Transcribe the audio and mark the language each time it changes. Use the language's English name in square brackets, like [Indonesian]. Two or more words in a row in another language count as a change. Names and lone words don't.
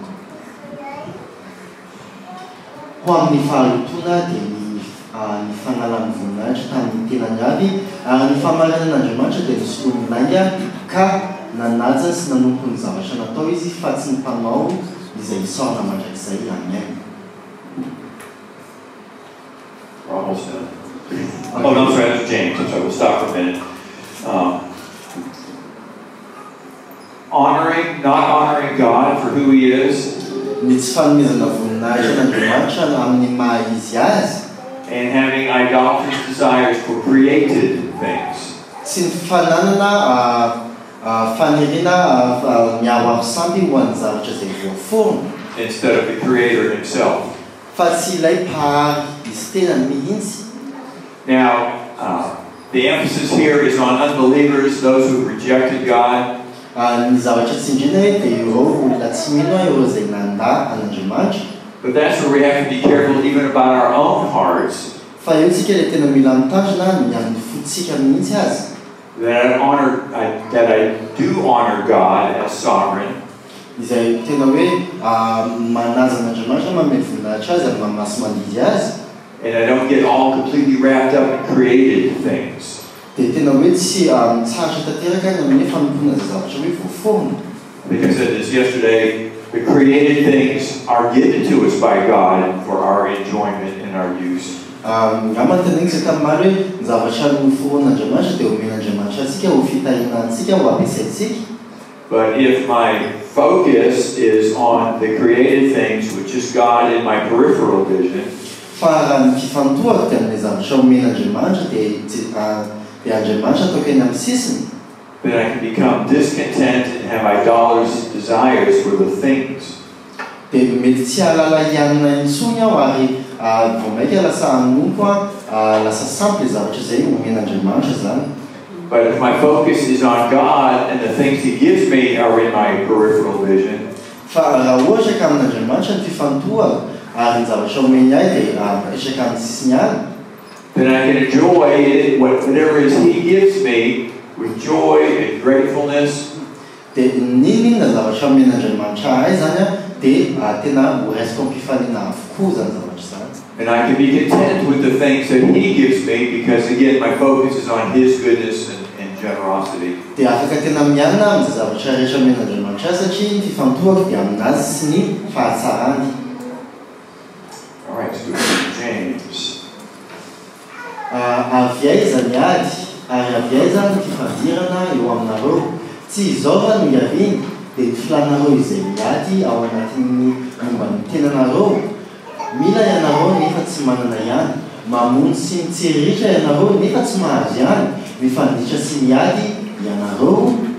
[Malagasy] Ho amin'ny fahalotona dia ny fanalan'ny voninahitra tamin'ny tenany avy ary ny fahamarinan'Andriamanitra dia nisoloany nanga ka nanaja sy nanompo ny zavatra natao izy fa tsy ny mpanao izay isaorana mandrakizay. Amen. [English] We're almost done. Oh, no, sorry, that's James. I'm sorry, we'll stop for a minute. not honoring God for who He is, [Malagasy] ny tsy fanomezana voninahitra n'Andriamanitra amin'ny maha izy azy, [English] and having idolatrous desires for created things. [Malagasy] sy ny fananana fanerena miaoaro sampy ho an'ny zavatra izay voaforona, [English] instead of the Creator Himself. [Malagasy] fa tsy ilay mpahary izy tenany mihitsy. [English] Now, the emphasis here is on unbelievers, those who rejected God. [Malagasy] Ny zavatra tsindriana hoe dia ireo olona tsy mino ireo izay nanda an'Andriamanitra. [English] But that's where we have to be careful even about our own hearts. [Malagasy] Fa eo tsika ilay tena mila mitandrina ny amin'ny fotsika mihitsy azy. [English] That I do honor God as sovereign. [Malagasy] Izay tena hoe manaza an'Andriamanitra mameno voninahitra azy ary mamasomandidy azy. [English] And I don't get all completely wrapped up in created things. [Malagasy] Dia tena hoe tsy tsaratra tanteraka ny amin'ny fanompona izay zavatra hoe voaforona. [English] I think I said this yesterday, the created things are given to us by God for our enjoyment and our use. [Malagasy] Angamba tenengy izay tamin'mary hoe ny zavatra noforon'Andriamanitra dia omen'Andriamanitra antsika ho fitahinantsika ho ampiasaintsika. [English] But if my focus is on the created things, which is God in my peripheral vision, [Malagasy] fa raha ny fifantohako dia amin'ilay zavatra omen'Andriamanitra dia Andriamanitra ataoko eny amin'ny sisiny, [English] then I can become discontent and have idolatrous desires for the things. [Malagasy] Dia mety tsy ahalala ianona intsony aho ary vao maika lasa hanompo lasa sampy ilay zavatra izay omen'Andriamanitra zany. [English] But if my focus is on God and the things He gives me are in my peripheral vision, [Malagasy] fa raha ohatra ka amin'Andriamanitra ny fifantohako ary ny zavatra omeny ahy dia mipetraka amin'ny sisiny any, [English] then I can enjoy it, whatever it is He gives me with joy and gratefulness. [Malagasy] Dia ninona zavatra omen'Andriamanitra ahy zany dia tena ho raisiko am-pifanina avokoa zany zavatra zany. [English] And I can be content with the things that He gives me because, again, my focus is on His goodness and generosity. [Malagasy] Dia afaka tena mianina amin'izay zavatra rehetra omen'Andriamanitra satria ny fifantohako dia aminazy sy ny fahatsarany. [English] All right, let's go to James. [Malagasy] Avy aiza ny ady ary avy aiza ny fifandirana eo aminareo. Tsy izao no iaviny dia ny filanareo izay miady ao anatin'ny momba ny tenanareo. Mila ianareo nefa tsy manana ihany, mamono sy mitsiritra ianareo nefa tsy mahazo ihany, mifanditra sy miady ianareo.